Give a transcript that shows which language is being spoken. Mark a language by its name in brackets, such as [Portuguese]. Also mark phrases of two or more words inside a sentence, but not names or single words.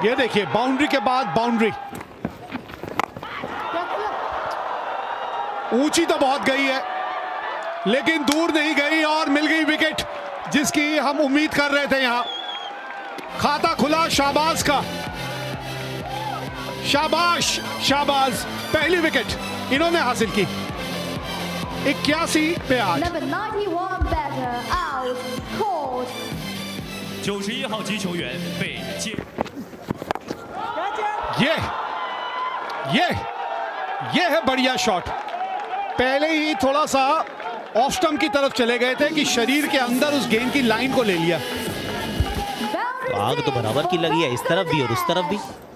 [Hindi] ये देखिए, बाउंड्री के बाद बाउंड्री, ऊंची तो बहुत गई है लेकिन दूर नहीं गई, और मिल गई विकेट जिसकी हम उम्मीद कर रहे थे। यहां खाता खुला शाहबाज का। शाबाश शाहबाज, पहली विकेट इन्होंने हासिल की। 81 पे 8। [English] Number 91 batter out, called. [Chinese] 91 号击球员被接。 [Hindi] ये है बढ़िया शॉट। पहले ही थोड़ा सा [English] off stump [Hindi] की तरफ चले गए थे कि शरीर के अंदर उस गेंद की लाइन को ले लिया। तो आग तो बराबर की लगी है, इस तरफ भी और उस तरफ भी।